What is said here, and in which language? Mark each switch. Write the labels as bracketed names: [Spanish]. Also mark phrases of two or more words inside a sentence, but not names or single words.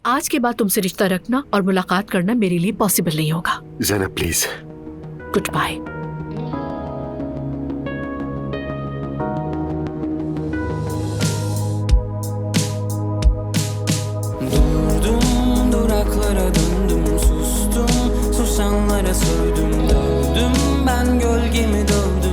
[Hindi] आज के बाद तुमसे रिश्ता रखना और मुलाकात करना मेरे लिए पॉसिबल नहीं होगा। ज़ैनब प्लीज। [English] good bye. [Turkish] Durdum, duraklara döndüm, sustum, susanlara sövdüm, dövdüm, ben gölgemi dövdüm.